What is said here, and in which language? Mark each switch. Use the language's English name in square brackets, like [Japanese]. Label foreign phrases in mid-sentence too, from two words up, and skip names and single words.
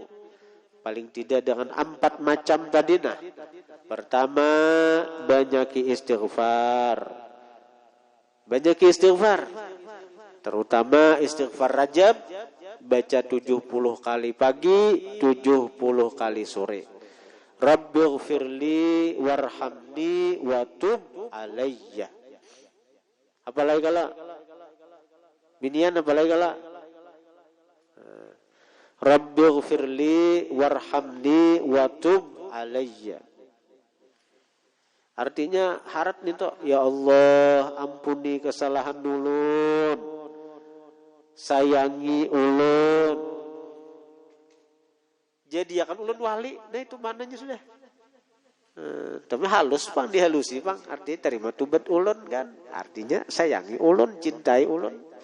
[Banjar] Paling tidak dengan 4 macam tadi. Nah, pertama, banyaki istighfar. Terutama istighfar Rajab, baca 70 kali pagi, 70 kali sore. [Arabic] رب اغفر لي وارحمني وتب علي. [Banjar] Apalagi kala? Binian apalagi kala? [Arabic] رب اغفر لي وارحمني وتب علي. [Banjar] Artinya harap nih toh, ya Allah ampuni kesalahan ulun, sayangi ulun, jadikan ulun wali. Nah itu mananya sudah. Tapi halus bang, dihalusi bang, artinya terima tubat ulun kan, artinya sayangi ulun, cintai ulun.